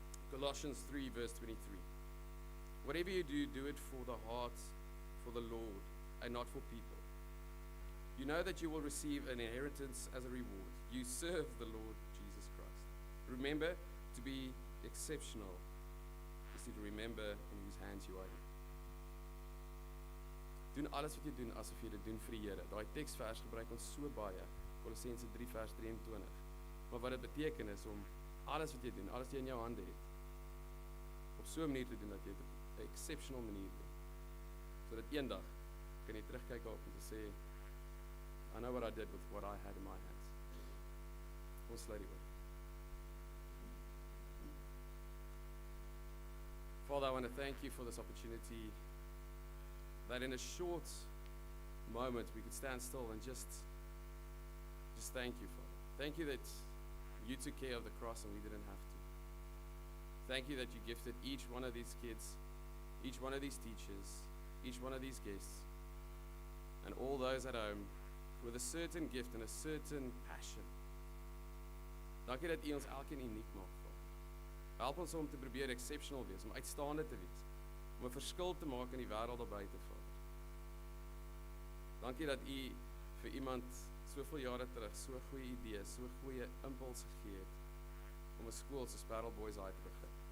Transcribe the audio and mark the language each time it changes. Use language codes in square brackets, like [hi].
[en] Colossians 3, verse 23. Whatever you do, do it for the heart, for the Lord, and not for people. You know that you will receive an inheritance as a reward. You serve the Lord Jesus Christ. Remember, to be exceptional is to remember in whose hands you are in. [af] Doen alles wat jy doen asof jy dit doen vir die Here. Daai teksvers gebruik ons so baie. Kolossense 3 vers 23. Maar wat dit beteken is om alles wat jy doen, alles wat jy in jou hande het, op so 'n manier te doen dat jy dit op 'n exceptional manier doen. Sodat eendag kan jy terugkyk op en sê, [en] I know what I did with what I had in my hands. [af] Ons sluit die oor. [en] Father, I want to thank you for this opportunity that in a short moment we could stand still and just thank you, Father. Thank you that you took care of the cross and we didn't have to. Thank you that you gifted each one of these kids, each one of these teachers, each one of these guests, and all those at home with a certain gift and a certain passion. [af] Dankie dat U ons elkeen uniek maak, Vader. Help ons om te probeer exceptional wees, om uitstaande te wees, om 'n verskil te maak in die wêreld daar buite, Vader. Dankie dat U vir iemand soveel jare terug so 'n goeie idee, so 'n goeie impuls gegee het om 'n skool soos Parel Boys High te begin.